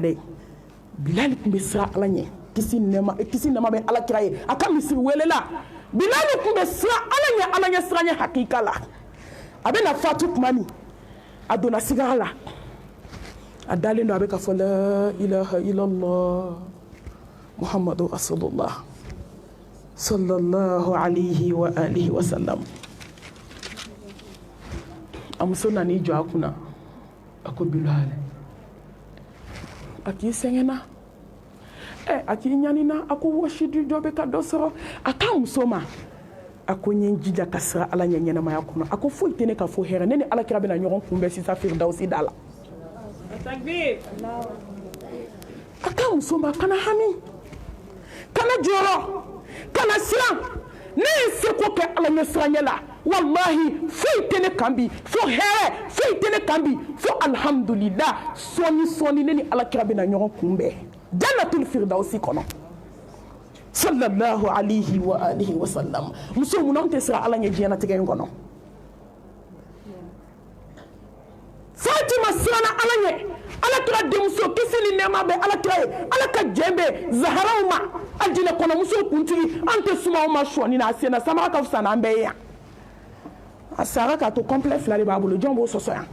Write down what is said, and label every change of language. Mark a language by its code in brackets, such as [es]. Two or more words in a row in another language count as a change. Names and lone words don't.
[bm] dɛ bilal tun bɛ siran ala ɲɛ kisi nɛma bɛ ala kira ye a ka misiri welela bilal tun bɛ siran ala ɲɛ siran ɲɛ hakika la a bɛna fatu tuma min a donna sigara la a dalen don a bɛ ka fɔ [ar] لا إله إلا الله محمد رسول الله صلى الله عليه وآله وسلم [bm] a muso nan'i jɔ a kunna a ko bilal a k'i sɛgɛnna a k'i ɲanina a ko wɔsidi dɔ bɛ ka dɔ sɔrɔ a k'a muso ma a ko n ye n jija ka sira ala ɲɛ ɲɛnamaya kɔnɔ a ko foyi tɛ ne ka fo hɛrɛ ne ni alakira bɛna ɲɔgɔn kunbɛn sisan firidausi da la a ka muso ma kana hami kana jɔrɔ kana siran ne ye seko kɛ ala ɲɛ siranɲɛ la wallahi foyi tɛ ne kan bi fo hɛrɛ foyi tɛ ne kan bi fo alhamdulillah sɔɔni ne ni alakira bɛna ɲɔgɔn kunbɛn [ar] جنة الفردوس [bm] kɔnɔ [ar] صلى الله عليه وآله وسلم [bm] muso mun tɛ siran ala ɲɛ diɲɛnatigɛ in kɔnɔ Fatima siranna ala ɲɛ alakira denmuso kisi ni nɛɛma bɛ alakira ye ala ka jɛn bɛ zaharaw ma a jinɛ kɔnɔmuso kuntigi an tɛ suma o ma sɔɔni na a senna samara ka fisa n'an bɛɛ ye yan a sara k'a to complet fila de b'a bolo jɔn b'o sɔsɔ